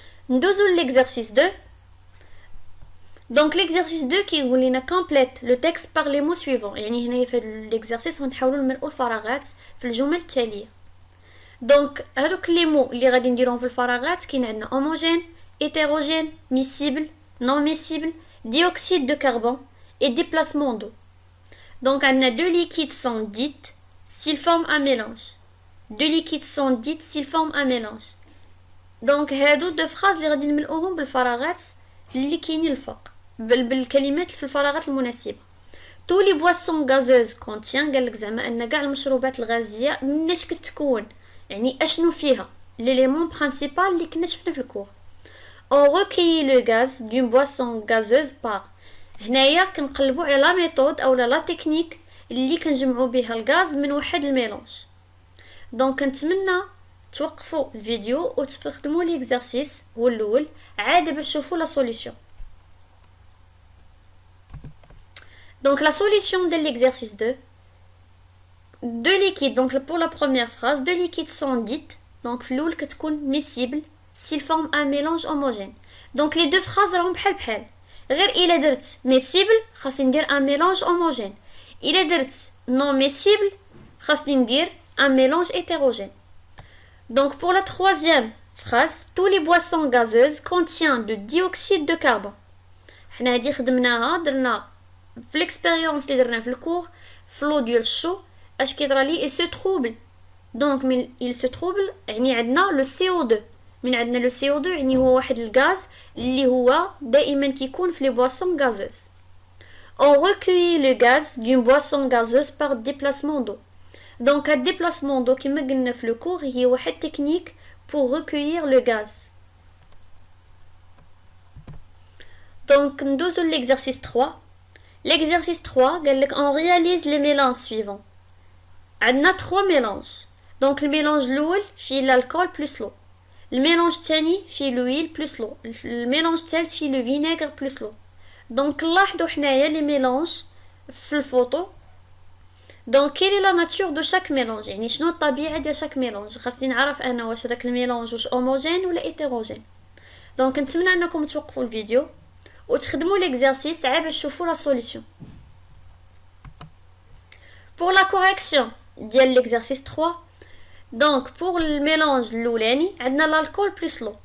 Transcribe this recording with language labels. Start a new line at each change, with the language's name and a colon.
Arabic: ندوزو ليكزيرسيس 2. دونك ليكزيرسيس 2 كيقول لنا كومبليت لو تيكست بار لي مو سويفون، يعني هنايا في ليكزيرسيس غنحاولوا نملؤوا الفراغات في الجمل التاليه. دونك هذوك لي مو اللي غادي نديروهم في الفراغات كاين عندنا هوموجين، هيتيروجين، ميسيبل، نون ميسيبل،
French: dioxyde de carbone et déplacement d'eau. Donc
Arabic: عندنا
French: deux liquides sont dits s'ils forment un mélange. Deux liquides sont dits s'ils forment un mélange.
Arabic: دونك هادو دو فراز اللي غادي نملؤوهم بالفراغات اللي كاينين الفوق بالكلمات في الفراغات المناسبه.
French: tous les boissons gazeuses contient،
Arabic: قالك زعما ان كاع المشروبات الغازيه مناش كتكون، يعني اشنو فيها ليليمون برينسيپال اللي كنا شفنا في الكور.
French: on recueille le gaz d'une boisson gazeuse par،
Arabic: هنايا كنقلبوا على لا ميثود او لا تكنيك اللي كنجمعوا بها الغاز من واحد الميلونج. دونك نتمنى توقفوا الفيديو وتستخدموا ليكزارسيس هو الاول عاد باش تشوفوا لا سوليوشن.
French: Donc la solution de l'exercice 2, deux liquides, donc pour la première phrase, deux liquides sont dites, donc l'oul que
Arabic: تكون
French: miscible s'ils forment un mélange homogène. Donc les deux phrases
Arabic: راهم بحال بحال غير إلا درت miscible خاصني ندير
French: un mélange homogène.
Arabic: إلا درت
French: non miscible
Arabic: خاصني ندير
French: un mélange hétérogène. Donc pour la troisième phrase, tous les boissons gazeuses contiennent de dioxyde de carbone.
Arabic: حنا هادي خدمناها درنا في l'expérience اللي درنا في الكور فلو ديال الشو اش كيطرالي
French: il se trouble.
Arabic: donc من
French: il se trouble
Arabic: يعني عندنا لو CO2. من عندنا لو CO2 يعني هو واحد الغاز اللي هو دائما كيكون في لي بواسون غازوز.
French: on recueille le gaz d'une boisson gazeuse par déplacement d'eau.
Arabic: donc هاد déplacement d'eau كما قلنا في الكور هي واحد تكنيك
French: pour recueillir le gaz. donc
Arabic: ندوزو
French: l'exercice 3. L'exercice 3
Arabic: قال لك
French: on réalise les mélanges suivants.
Arabic: عندنا 3 mélanges. donc الميلانج الاول فيه الالكول بلس لو. الميلانج الثاني فيه l'huile بلس لو. الميلانج الثالث فيه لو فينيغر بلس لو. donc نلاحظوا حنايا لي ميلانج في الفوتو.
French: donc quelle est la nature de chaque mélange
Arabic: يعني شنو الطبيعه ديال شاك ميلانج. خاصني نعرف انا واش هذاك الميلانج واش هوموجين ولا هيتيروجين. donc نتمنى انكم توقفوا الفيديو وتخدموا l'exercice عاد باش تشوفوا la solution.
French: pour la correction
Arabic: ديال l'exercice 3, donc pour الميلانج الاولاني عندنا الالكول بلس لو.